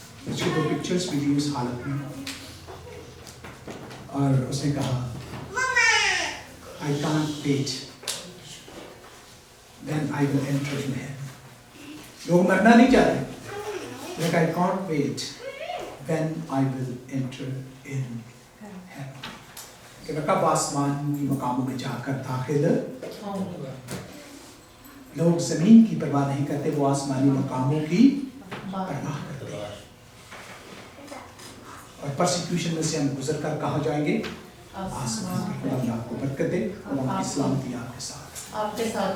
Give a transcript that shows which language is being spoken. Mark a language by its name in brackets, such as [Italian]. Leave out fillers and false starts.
[Hindi] उसके 2 पिक्चर्स भी दी उस हालत में, और उसने कहा [English] I can't wait when I will enter in heaven. [Hindi] लोग मरना नहीं चाहते, लेकिन [English] I can't wait when I will enter in heaven. [Hindi] कि मैं कब आसमान की मकामों में जाकर दाखिल होऊंगा। लोग जमीन की परवाह नहीं करते, वो आसमानी मकामों की परवाह करते हैं। और परसिक्यूशन में से हम गुजर कर कहाँ जाएंगे? आसमान। खुदा आपको बरकत दे, खुदा की सलामती आपके साथ